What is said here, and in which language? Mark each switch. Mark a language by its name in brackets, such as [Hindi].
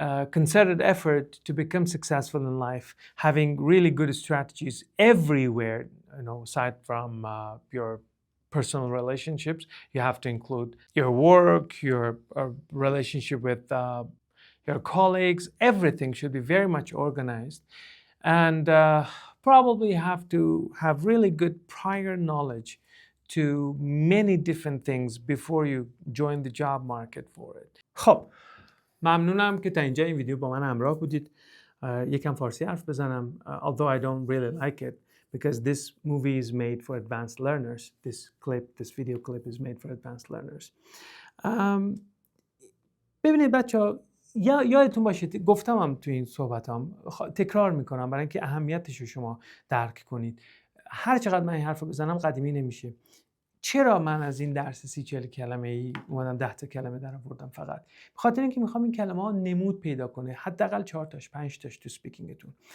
[English] Concerted effort to become successful in life, having really good strategies everywhere, aside from your personal relationships, you have to include your work, your relationship with your colleagues. Everything should be very much organized. And probably have to have really good prior knowledge to many different things before you join the job market for it. [Persian] خب ممنونم که تا اینجا این ویدیو با من همراه بودید. یکم فارسی حرف بزنم, [English] although I don't really like it because this movie is made for advanced learners. This video clip is made for advanced learners. [Persian] ببینید بچه‌ها, یادتون باشه گفتم هم تو این صحبتام، تکرار میکنم برای اینکه اهمیتش رو شما درک کنید. هر چقدر من این حرف رو بزنم قدیمی نمیشه. چرا من از این درس 30-40 کلمه ای اومدم 10 تا کلمه در آوردم؟ فقط به خاطر اینکه میخوام این کلمه ها نمود پیدا کنه، حداقل 4 تاش 5 تاش تو اسپیکینگتون.